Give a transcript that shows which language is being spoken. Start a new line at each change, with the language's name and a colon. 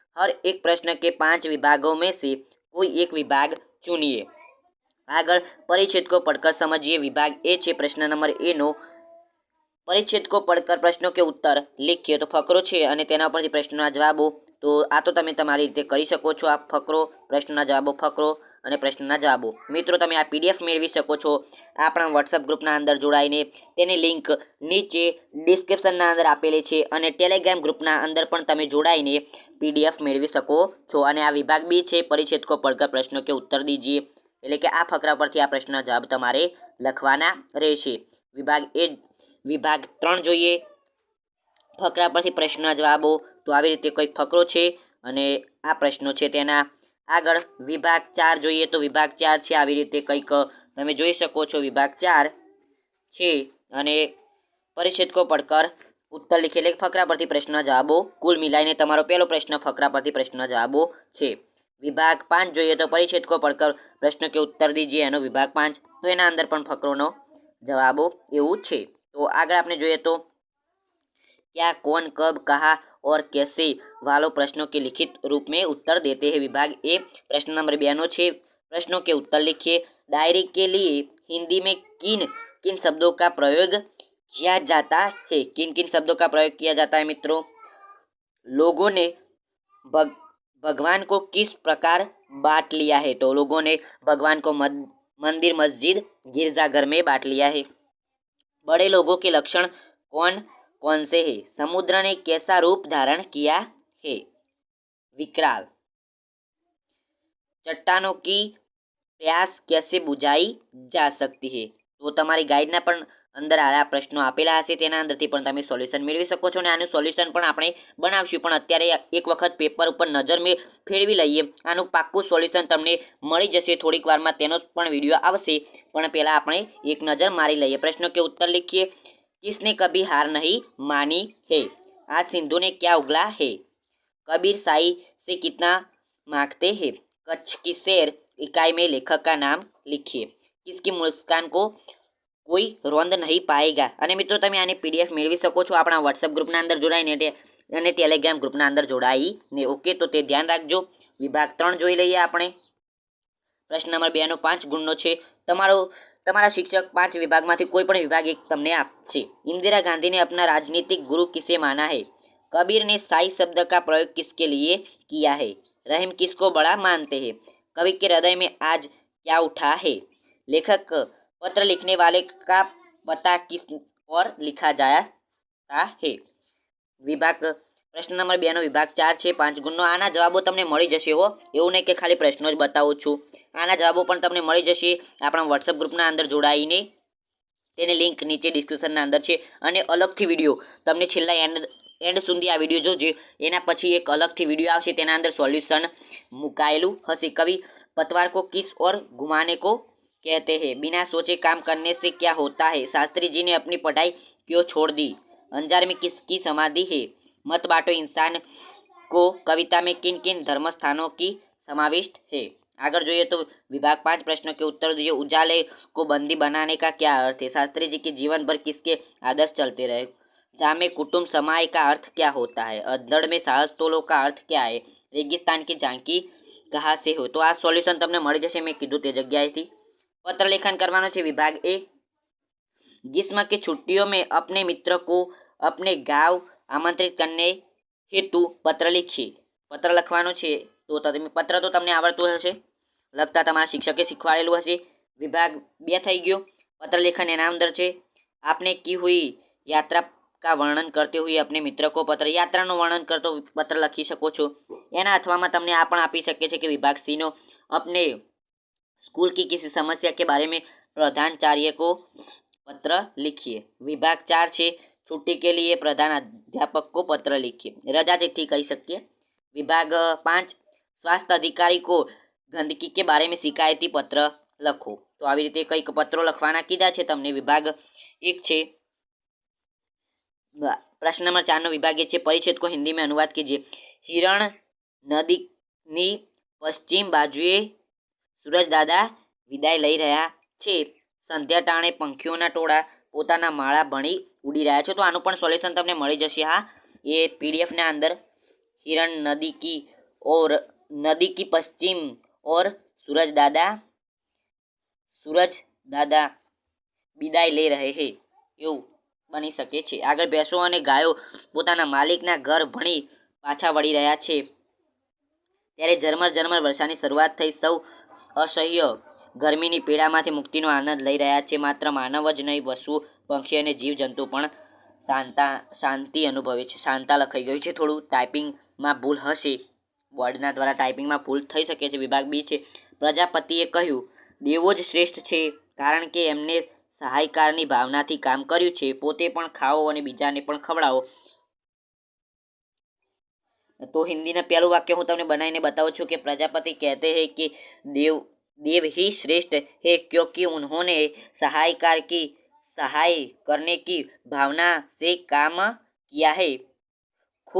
Hindi: हर एक प्रश्न के 5 विभागों में से कोई एक विभाग चुनिए। આગળ પરિच्छेद को पढ़कर समझिए। विभाग ए છે પ્રશ્न नंबर ए નો परिच्छेद को पढ़कर प्रश्नों के उत्तर लिखिए।
Gujarati: तो फकरो છે અને તેના પરથી પ્રશ્નોના જવાબો। તો આ તો તમે તમારી રીતે કરી શકો છો। આ ફકરો, પ્રશ્નોના જવાબો, ફકરો અને પ્રશ્નોના જવાબો। મિત્રો, તમે આ પીડીએફ મેળવી શકો છો આપણા વોટ્સઅપ ગ્રુપના અંદર જોડાઈને। તેની લિંક નીચે ડિસ્ક્રિપ્શનના અંદર આપેલી છે અને ટેલિગ્રામ ગ્રુપના અંદર પણ તમે જોડાઈને પીડીએફ મેળવી શકો છો। અને આ વિભાગ બી છે
Hindi: परिच्छेद को पढ़कर प्रश्नों के उत्तर दीजिए,
Gujarati: એટલે કે આ ફકરા પરથી આ પ્રશ્નના જવાબ તમારે લખવાના રહેશે। વિભાગ 3 જોઈએ, ફકરા પરથી પ્રશ્નના જવાબો। તો આવી રીતે કંઈક ફકરો છે અને આ પ્રશ્નો છે તેના। આગળ વિભાગ 4 જોઈએ, તો વિભાગ 4 છે આવી રીતે કંઈક તમે જોઈ શકો છો। વિભાગ 4 છે અને
Hindi: परिच्छेद को पढ़कर उत्तर लिखे,
Gujarati: એટલે ફકરા પરથી પ્રશ્નના જવાબો કુલ મિલાઈને તમારો પહેલો પ્રશ્ન ફકરા પરથી પ્રશ્નના જવાબો છે। વિભાગ 5 જોઈએ, તો
Hindi: परिच्छेद को पढ़कर प्रश्न के उत्तर दीजिए,
Gujarati: એનો વિભાગ 5। તો એના અંદર પણ ફકરોનો જવાબો એવું છે। તો આગળ આપણે જોઈએ તો
Hindi: क्या, कौन, कब, कहा और कैसे वालों प्रश्नों के लिखित रूप में उत्तर देते हैं। विभाग ए प्रश्न नंबर 2 નો છે। प्रश्नों के उत्तर लिखिए। डायरी के लिए हिंदी में किन किन शब्दों का प्रयोग किया जाता है। किन किन शब्दों का प्रयोग किया जाता है मित्रों। लोगों ने भगवान को किस प्रकार बांट लिया है। तो लोगों ने भगवान को मंदिर, मस्जिद, गिरजाघर में बांट लिया है। बड़े लोगों के लक्षण कौन कौन से है। समुद्र ने कैसा रूप धारण किया है। विकराल। चट्टानों की प्यास कैसे बुझाई जा सकती है।
Gujarati: તો તમારી ગાઈડના પણ અંદર આ પ્રશ્નો આપેલા હશે, તેના અંદરથી પણ તમે સોલ્યુશન મેળવી શકો છો। અને આનું સોલ્યુશન પણ આપણે બનાવશું, પણ અત્યારે એક વખત પેપર ઉપર નજર ફેરવી લઈએ। આનું પાક્કું સોલ્યુશન તમને મળી જશે થોડીક વારમાં, તેનો પણ વિડીયો આવશે, પણ પહેલાં આપણે એક નજર મારી લઈએ।
Hindi: प्रश्नों के उत्तर लिखिए। किसने कभी हार नहीं मानी है। आज सिंधु ने क्या उगला है। कबीर साई से कितना मांगते हैं। कच्छ की शेर इकाई में लेखक का नाम लिखिए। किसकी मुस्कान को કોઈ રોંદ નહીં પાએગા।
Gujarati: અને મિત્રો, તમે આની પીડીએફ મેળવી શકો છો આપણા વોટ્સઅપ ગ્રુપના અંદર જોડાઈને અને ટેલિગ્રામ ગ્રુપના અંદર જોડાઈને। ઓકે, તો તે ધ્યાન રાખજો। વિભાગ 3 જોઈ લઈએ આપણે। પ્રશ્ન નંબર 2 નો 5 ગુણનો છે। તમારા શિક્ષક 5 વિભાગમાંથી કોઈ પણ વિભાગ એક તમને આપશે।
Hindi: इंदिरा गांधी ने अपना राजनीतिक गुरु किसे माना है। कबीर ने साई शब्द का प्रयोग किसके लिए किया है। रहीम किसको बड़ा मानते हैं। कवि के हृदय में आज क्या उठा है। लेखक पत्र लिखने वाले का पता किस और लिखा जाता है।
Gujarati: વિભાગ પ્રશ્ન નંબર 2 નો વિભાગ 4 છે, 5 ગુણનો। આના જવાબો તમને મળી જશે હો, એવું નહીં કે ખાલી પ્રશ્નો જ બતાવું છું। આના જવાબો પણ તમને મળી જશે આપણા વોટ્સઅપ ગ્રુપના અંદર જોડાઈને। તેની લિંક નીચે ડિસ્ક્રિપ્શનના અંદર છે। અને અલગથી વિડીયો તમને છેલ્લા એન્ડ સુધી આ વિડીયો જોજે, એના પછી એક અલગથી વિડીયો આવશે, તેના અંદર સોલ્યુશન મુકાયેલું હશે।
Hindi: કવિ पतवार को किस और घुमाने को कहते हैं। बिना सोचे काम करने से क्या होता है। शास्त्री जी ने अपनी पढ़ाई क्यों छोड़ दी। अंजार में किसकी समाधि है। मत बांटो इंसान को कविता में किन किन धर्म स्थानों की समाविष्ट है। आगे
Gujarati: જોઈએ તો
Hindi: विभाग 5 प्रश्नों के उत्तर दीजिए। उजाले को बंदी बनाने का क्या अर्थ है। शास्त्री जी के जीवन भर किसके आदर्श चलते रहे। जामे कुटुंब समाय का अर्थ क्या होता है। अधड़ में साहस तोलो का अर्थ क्या है। रेगिस्तान की झांकी कहाँ से हो।
Gujarati: तो આ સોલ્યુશન તમને મળી જશે, મેં કીધું તે જગ્યાએથી। पत्र लेखन करवानो છે।
Hindi: विभाग ए ग्रीष्म की छुट्टियों में अपने मित्र को अपने गांव आमंत्रित करने हेतु पत्र लिखिए।
Gujarati: पत्र લખવાનો છે। તો તમે પત્ર તો તમને આવડતું હશે, લખતા તમારા શિક્ષકે શીખવાડેલું હશે। વિભાગ 2 થઈ ગયો। પત્ર લેખન એના અંદર છે।
Hindi: आपने की हुई यात्रा का वर्णन करते हुए अपने मित्र को पत्र,
Gujarati: यात्राનું વર્ણન કરતો પત્ર લખી શકો છો। એના અથવામાં તમને આ પણ આપી શકે છે કે વિભાગ સી નો
Hindi: अपने स्कूल की किसी समस्या के बारे में प्रधानाचार्य को पत्र लिखिए। विभाग 4 છે छुट्टी के लिए प्रधान अध्यापक को पत्र लिखिए, रजा चिट्ठी कही सकते। विभाग 5 स्वास्थ्य अधिकारी को गंदगी के बारे में शिकायती पत्र लखो।
Gujarati: तो આવી રીતે કંઈક પત્રો લખવાના કીધા છે તમને। વિભાગ 1 છે प्रश्न नंबर 4 નો વિભાગ એ છે
Hindi: परिच्छेद को हिंदी में अनुवाद कीजिए।
Gujarati: हिरण नदीની પશ્ચિમ બાજુએ सूरज दादा વિદાય લઈ રહ્યા છે। સંધ્યા ટાણે પંખીઓના ટોળા પોતાના માળા ભણી ઉડી રહ્યા છે। તો આનું પણ સોલ્યુશન તમને મળી જશે। હા, એ પીડીએફ ના અંદર
Hindi: हिरण नदी की पश्चिम और सूरज दादा
Gujarati: વિદાય લઈ રહે હે એવું બની શકે છે। આગળ ભેંસો અને ગાયો પોતાના માલિકના ઘર ભણી પાછા વળી રહ્યા છે ત્યારે ઝરમર વર્ષાની શરૂઆત થઈ। સૌ અસહ્ય ગરમીની પીડામાંથી મુક્તિનો આનંદ લઈ રહ્યા છે। માત્ર માનવ જ નહીં, પશુ પંખી અને જીવજંતુ પણ શાંતિ અનુભવે છે। શાંતા લખાઈ ગયું છે, થોડું ટાઈપિંગમાં ભૂલ હશે, બોર્ડના દ્વારા ટાઈપિંગમાં ભૂલ થઈ શકે છે। વિભાગ બી છે પ્રજાપતિએ કહ્યું દેવો જ શ્રેષ્ઠ છે કારણ કે એમને સહાયકારની ભાવનાથી કામ કર્યું છે। પોતે પણ ખાઓ અને બીજાને પણ ખવડાવો।
Hindi: तो हिंदी में पहलू वाक्य हूँ
Gujarati: तमने बनाई बताऊँ छूँ
Hindi: कि प्रजापति कहते हैं कि देव ही श्रेष्ठ है क्योंकि उन्होंने सहाय करने की भावना से काम किया है।